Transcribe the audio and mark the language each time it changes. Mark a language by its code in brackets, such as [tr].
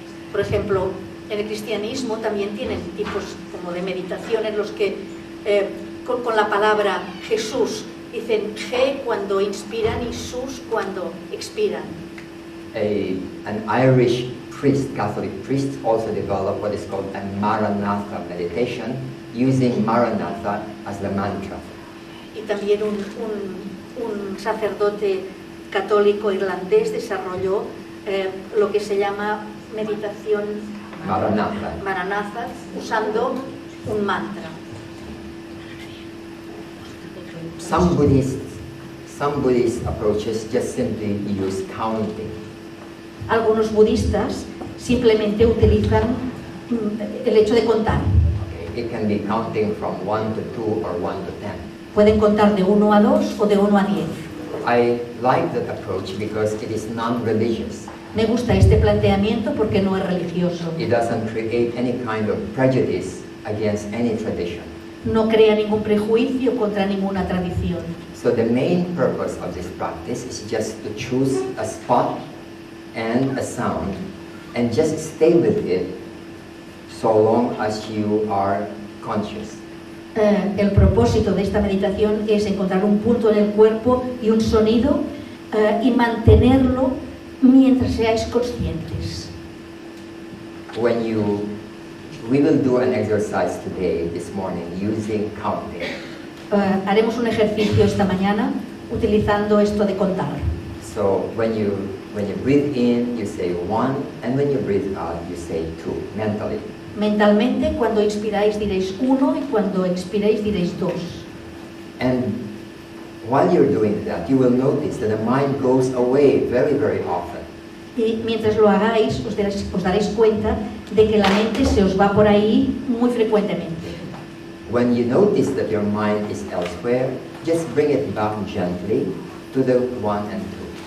[es] Por ejemplo, en el cristianismo también tienen tipos como de meditación en los que con la palabra Jesús dicen G cuando inspiran y sus cuando expiran. [en] An Irish priest, Catholic priest, also developed what is called a Maranatha meditation, using Maranatha as the mantra. [es] Y también un sacerdote católico irlandés desarrolló lo que se llama meditación Maranatha, usando un mantra. [en] Some Buddhist approaches just simply use counting. [es] Algunos budistas simplemente utilizan el hecho de contar. [en] Okay. It can be counting from 1 to 2 or 1 to 10. [es] Pueden contar de 1 a 2 o de 1 a 10. [en] I like that approach because it is non-religious. [es] Me gusta este planteamiento porque no es religioso. [en] It doesn't create any kind of prejudice against any tradition. [es] No crea ningún prejuicio contra ninguna tradición. [en] So the main purpose of this practice is just to choose a spot and a sound and just stay with it so long as you are conscious. [es] El propósito de esta meditación es encontrar un punto en el cuerpo y un sonido y mantenerlo mientras seáis conscientes. [en] We will do an exercise today, this morning, using counting. [es] Haremos un ejercicio esta mañana utilizando esto de contar. [en] So when you breathe in, you say 1, and when you breathe out, you say 2, mentally. [es] Mentalmente, cuando inspiráis diréis 1 y cuando expiráis diréis 2. [en] And while you're doing that, you will notice that the mind goes away very, very often. [es] Y mientras lo hagáis, os daréis cuenta de que la mente se os va por ahí muy frecuentemente. [en] When you notice that your mind is elsewhere, just bring it back gently to the 1 and 2.